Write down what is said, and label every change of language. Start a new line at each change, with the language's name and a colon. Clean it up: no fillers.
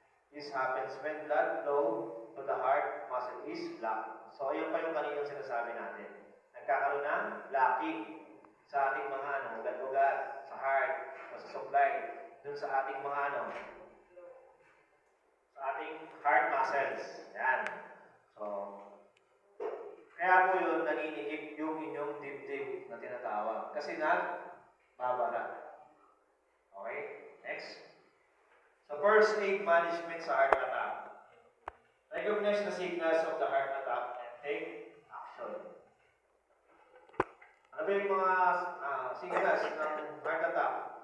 English: This happens when blood flow to the heart muscle is blocked.
Filipino: So, ayun pa yung kaninang sinasabi natin. Nagkakaroon ng blocking sa ating mga ugat-ugat, sa heart, o sa supply, dun sa ating mga sa ating heart muscles. Yan. So, kaya po yun, naninikip yung inyong dibdib na tinatawag. Kasi babara. Okay? Next.
English: So, first aid management sa heart attack. Recognize the signals of the heart attack and take action.
Filipino: Ano ba yung mga signals ng heart attack?